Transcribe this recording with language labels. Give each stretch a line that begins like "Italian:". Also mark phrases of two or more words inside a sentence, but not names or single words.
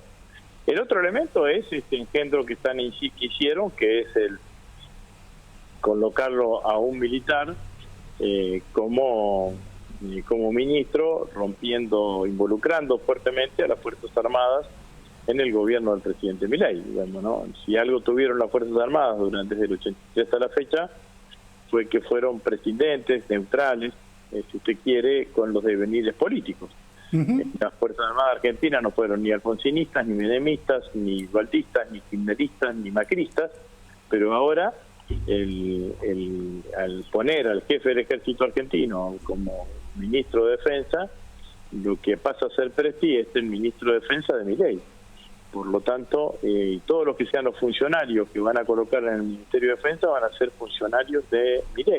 Spanish: El otro elemento es este engendro que hicieron, que es el colocarlo a un militar como ministro, involucrando fuertemente a las Fuerzas Armadas en el gobierno del presidente Milei, digamos, ¿no? Si algo tuvieron las Fuerzas Armadas desde el 83 hasta la fecha, fue que fueron presidentes neutrales, si usted quiere, con los devenires políticos. Las Fuerzas Armadas Argentinas no fueron ni alfonsinistas, ni menemistas, ni baltistas, ni kirchneristas, ni macristas, pero ahora al poner al jefe del ejército argentino como ministro de Defensa, lo que pasa a ser Presti es el ministro de Defensa de Milei. Por lo tanto, todos los que sean los funcionarios que van a colocar en el Ministerio de Defensa van a ser funcionarios de Milei.